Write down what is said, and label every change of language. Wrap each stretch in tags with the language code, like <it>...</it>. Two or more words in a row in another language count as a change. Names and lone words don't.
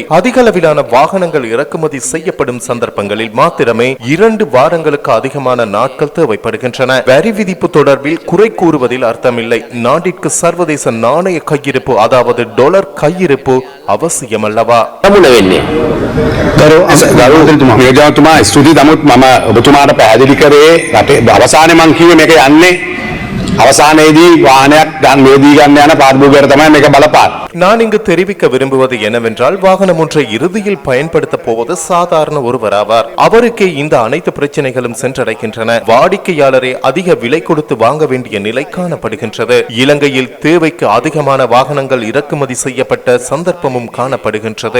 <ta>அதிக அளவிலான வாகனங்கள் இறக்குமதி செய்யப்படும் சந்தர்ப்பங்களில் மாத்திரமே 2 வாரங்களுக்கு அதிகமான நாட்கள் தேவைப்படுகின்றன. வரி விதிப்பு தொடர்பில் குறை கூறுவதில் அர்த்தமில்லை. நாட்டிற்கு சர்வதேச நாணய கையிருப்பு, அதாவது டாலர் கையிருப்பு அவசியம் அல்லவா?</ta> <si>මේජනතුමා ස්තුතියි. නමුත් මම ඔබතුමාට පැහැදිලි කරේ රටේ අවසානයේ මං කිව්වේ මේක යන්නේ අවසානයේදී වාහනයක් ගන්න යන පාර්ලිමේන්තුවර තමයි මේක බලපාන.</si> <ta>நான் இங்கு தெரிவிக்க விரும்புவது என்னவென்றால், வாகனம் ஒன்றை இறுதியில் பயன்படுத்த போவது சாதாரண ஒருவராவார். அவருக்கே இந்த அனைத்து பிரச்சனைகளும் சென்றடைகின்றன. வாடிக்கையாளரை அதிக விலை கொடுத்து வாங்க வேண்டிய நிலை காணப்படுகின்றது. இலங்கையில் தேவைக்கு அதிகமான வாகனங்கள் இறக்குமதி செய்யப்பட்ட சந்தர்ப்பமும் காணப்படுகின்றது.</ta>